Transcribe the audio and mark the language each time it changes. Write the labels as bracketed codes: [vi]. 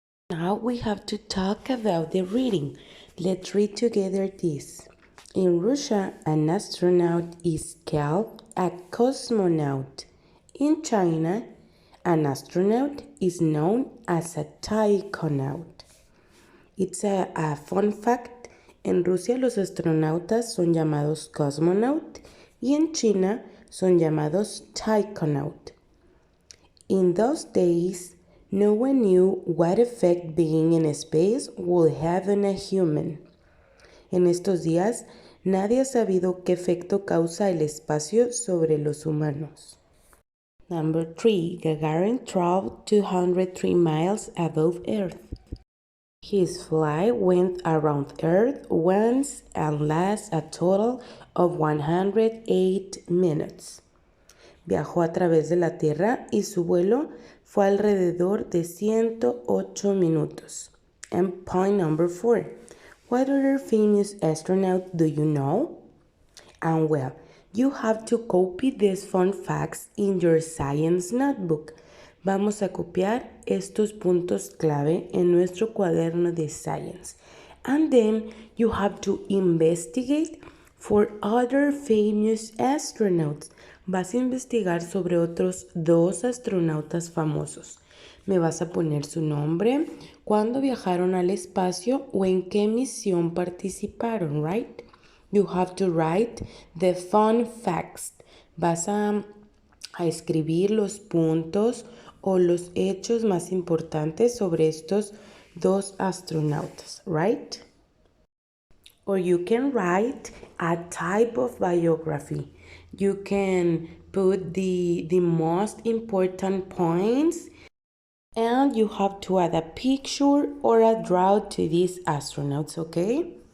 [en] Now we have to talk about the reading. Let's read together this. In Russia, an astronaut is called a cosmonaut. In China, an astronaut is known as a taikonaut. It's a fun fact. [es] En Rusia los astronautas son llamados cosmonaut y en China son llamados taikonaut. [en] In those days, no one knew what effect being in space would have on a human. [es] En estos días, nadie ha sabido qué efecto causa el espacio sobre los humanos. [en] Number 3. Gagarin traveled 203 miles above Earth. His flight went around Earth once and lasted a total of 108 minutes. [es] Viajó a través de la Tierra y su vuelo fue alrededor de 108 minutos. [en] And point number 4. What other famous astronaut do you know? And well, you have to copy these fun facts in your science notebook. [es] Vamos a copiar estos puntos clave en nuestro cuaderno de science. [en] And then you have to investigate for other famous astronauts. [es] Vas a investigar sobre otros 2 astronautas famosos. Me vas a poner su nombre, cuándo viajaron al espacio o en qué misión participaron, right? [en] You have to write the fun facts. [es] Vas a escribir los puntos o los hechos más importantes sobre estos 2 astronautas, right? [en] Or you can write a type of biography. You can put the most important points and you have to add a picture or a draw to these astronauts, okay?